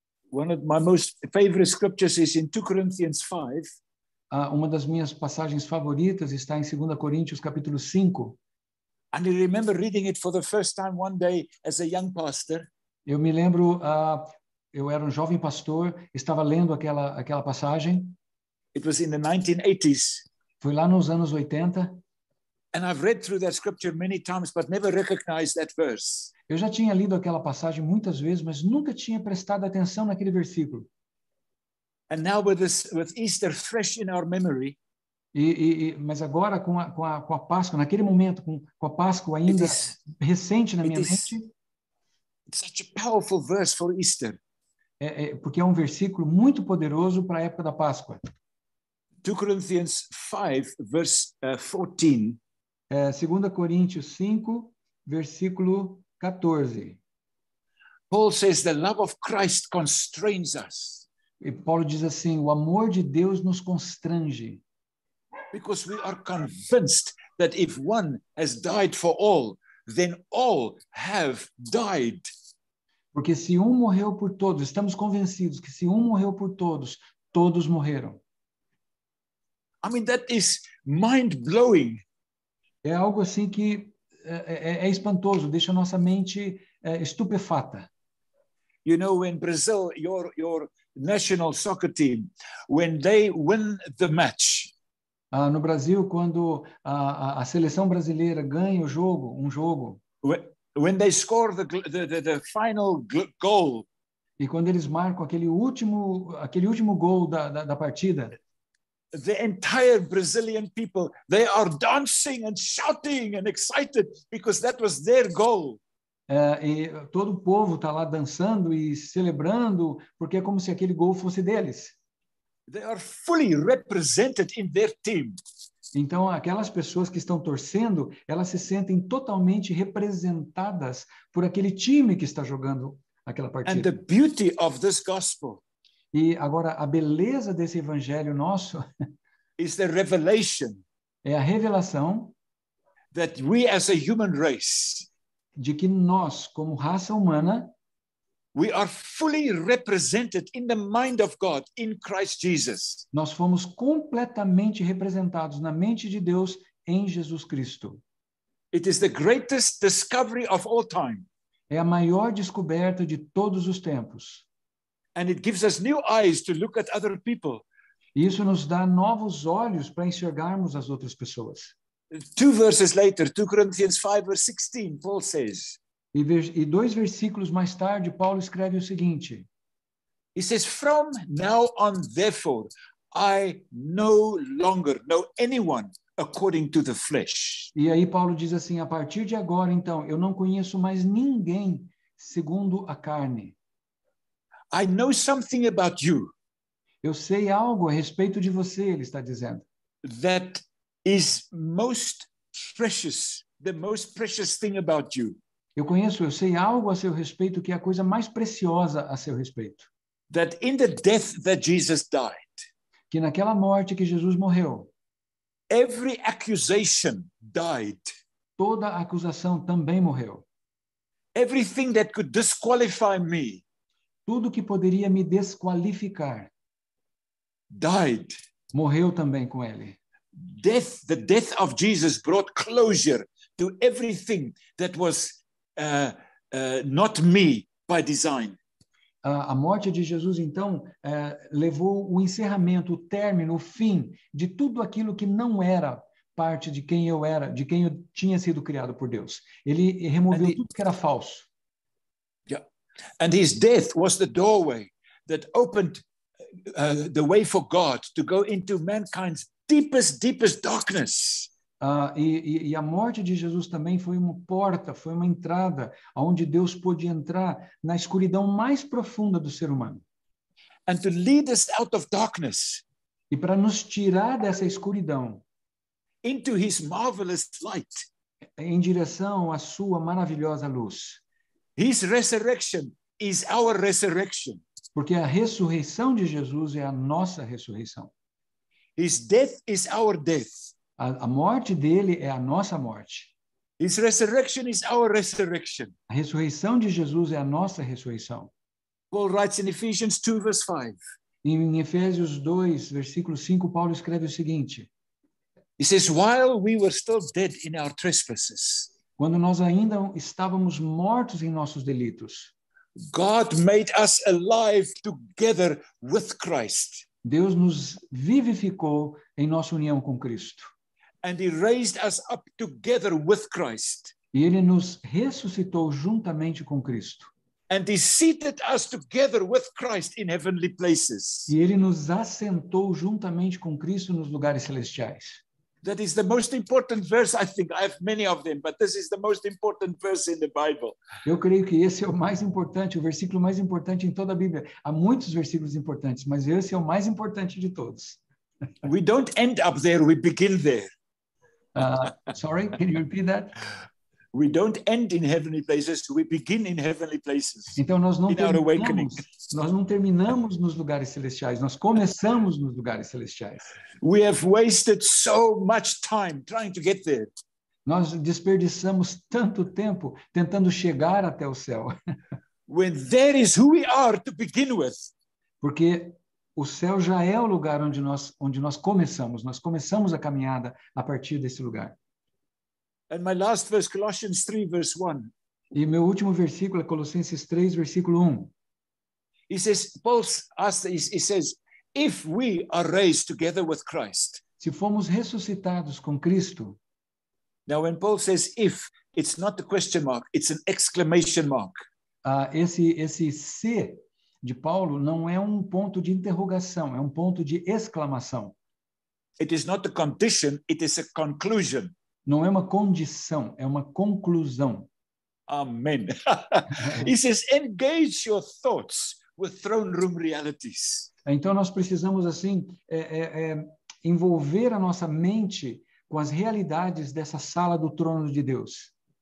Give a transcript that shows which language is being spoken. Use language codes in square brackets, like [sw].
[en] One of my most favorite scriptures is in 2 Corinthians 5. [pt] Uma das minhas passagens favoritas está em 2 Coríntios capítulo 5. [en] And I remember reading it for the first time one day as a young pastor. [pt] Eu me lembro, eu era um jovem pastor, estava lendo aquela passagem. [en] It was in the 1980s. [pt] Foi lá nos anos 80. [en] And I've read through that scripture many times, but never recognized that verse. [pt] Eu já tinha lido aquela passagem muitas vezes, mas nunca tinha prestado atenção naquele versículo. [en] And now with Easter fresh in our memory, [pt] mas agora com a Páscoa, naquele momento, com a Páscoa ainda recente na minha mente, [en] it's such a powerful verse for Easter. [pt] Porque é um versículo muito poderoso para a época da Páscoa. [en] 2 Corinthians 5, verse 14. [pt] 2 Coríntios 5, versículo 14. [en] Paul says the love of Christ constrains us. [pt] E Paulo diz assim, o amor de Deus nos constrange. [en] Because we are convinced that if one has died for all, then all have died. [pt] Porque se um morreu por todos, estamos convencidos que se um morreu por todos, todos morreram. [en] I mean, that is mind-blowing. [pt] É algo assim que é espantoso, deixa a nossa mente estupefata. [en] You know, when Brazil, your national soccer team, when they win the match, [pt] No Brasil, quando a seleção brasileira ganha um jogo, [en] when they score the final goal, [pt] e quando eles marcam aquele último gol da partida, [en] the entire Brazilian people, they are dancing and shouting and excited because that was their goal. [pt] E todo o povo está lá dançando e celebrando, porque é como se aquele gol fosse deles. [en] They are fully represented in their team. [pt] Então, aquelas pessoas que estão torcendo, elas se sentem totalmente representadas por aquele time que está jogando aquela [en] And [pt] partida. [en] the beauty of this gospel [pt] E agora, a beleza desse evangelho nosso [en] is the revelation [pt] é a revelação [en] that we as a human race, [pt] de que nós, como raça humana, [en] we are fully represented in the mind of God in Christ Jesus. [pt] nós fomos completamente representados na mente de Deus em Jesus Cristo. [en] It is the greatest discovery of all time. [pt] É a maior descoberta de todos os tempos. [en] And it gives us new eyes to look at other people. [pt] E isso nos dá novos olhos para enxergarmos as outras pessoas. [en] 2 verses later, 2 Corinthians 5 verse 16, Paul says, [pt] E 2 versículos mais tarde, Paulo escreve o seguinte: [en] he says, from now on, therefore, I no longer know anyone according to the flesh. [pt] E aí Paulo diz assim: a partir de agora, então, eu não conheço mais ninguém segundo a carne. [en] I know something about you [pt] Eu sei algo a respeito de você, ele está dizendo, [en] that is most precious, the most precious thing about you. [pt] eu sei algo a seu respeito que é a coisa mais preciosa a seu respeito. [en] That in the death that Jesus died, [pt] Que naquela morte que Jesus morreu, [en] every accusation died. [pt] toda acusação também morreu. [en] Everything that could disqualify me [pt] Tudo que poderia me desqualificar [en] died. [pt] morreu também com ele. [en] The death of Jesus brought closure to everything that was not me by design. [pt] A morte de Jesus, então, levou o encerramento, o término, o fim de tudo aquilo que não era parte de quem eu era, de quem eu tinha sido criado por Deus. Ele removeu tudo que era falso. [en] Yeah. And his death was the doorway that opened the way for God to go into mankind's deepest darkness. [pt] E a morte de Jesus também foi uma porta, foi uma entrada onde Deus pôde entrar na escuridão mais profunda do ser humano. [en] And to lead us out of darkness [pt] E para nos tirar dessa escuridão [en] into his marvelous light. [pt] em direção à sua maravilhosa luz. [en] His resurrection is our resurrection. [pt] Porque a ressurreição de Jesus é a nossa ressurreição. [en] His death is our death. [pt] A morte dele é a nossa morte. [en] His resurrection is our resurrection. [pt] A ressurreição de Jesus é a nossa ressurreição. [en] Paul writes in Ephesians 2 verse 5. [pt] Em Efésios 2, versículo 5, Paulo escreve o seguinte: [en] He says, while we were still dead in our trespasses, [pt] quando nós ainda estávamos mortos em nossos delitos, [en] God made us alive together with Christ. [pt] Deus nos vivificou em nossa união com Cristo. [en] And he raised us up together with Christ. [pt] E ele nos ressuscitou juntamente com Cristo. [en] And he seated us together with Christ in heavenly places. [pt] E ele nos assentou juntamente com Cristo nos lugares celestiais. [en] That is the most important verse, I think. I have many of them, but this is the most important verse in the Bible. [pt] Eu creio que esse é o mais importante, o versículo mais importante em toda a Bíblia. Há muitos versículos importantes, mas esse é o mais importante de todos. [en] We don't end up there, we begin there. Sorry, can you repeat that? We don't end in heavenly places, we begin in heavenly places. [pt] Então nós não [en] In our awakening. [pt] terminamos nos lugares celestiais, nós começamos nos lugares celestiais. [en] We have wasted so much time trying to get there. [pt] Nós desperdiçamos tanto tempo tentando chegar até o céu. [en] When there is who we are to begin with. [pt] Porque o céu já é o lugar onde nós começamos. Nós começamos a caminhada a partir desse lugar. [en] And my last verse, Colossians 3, verse 1. [pt] E meu último versículo é Colossenses 3, versículo 1. [en] He says, he says, if we are raised together with Christ. [pt] Se fomos ressuscitados com Cristo. [en] Now, when Paul says if, it's not a question mark, it's an exclamation mark. [pt] Esse se de Paulo não é um ponto de interrogação, é um ponto de exclamação. [en] It is not a condition, it is a conclusion. [pt] Não é uma condição, é uma conclusão. [en] Amen. He says, engage your thoughts with throne room realities. [pt] Então nós precisamos assim envolver a nossa mente com as realidades dessa sala do trono de Deus.